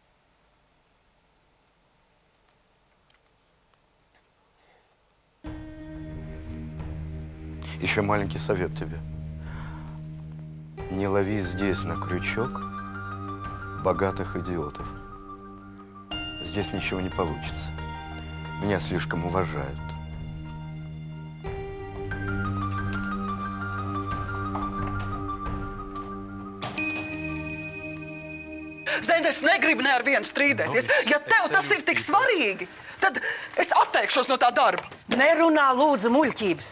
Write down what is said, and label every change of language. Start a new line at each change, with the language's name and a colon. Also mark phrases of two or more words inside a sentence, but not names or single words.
Russian: Еще маленький совет тебе. Не лови здесь на крючок богатых идиотов. Здесь ничего не получится. Меня слишком уважают.
Latvian: Zini, es negribu ne ar vienu strīdēties. Ja tev tas ir tik svarīgi, tad es atteikšos no tā darba. Nerunā, lūdzu, muļķības.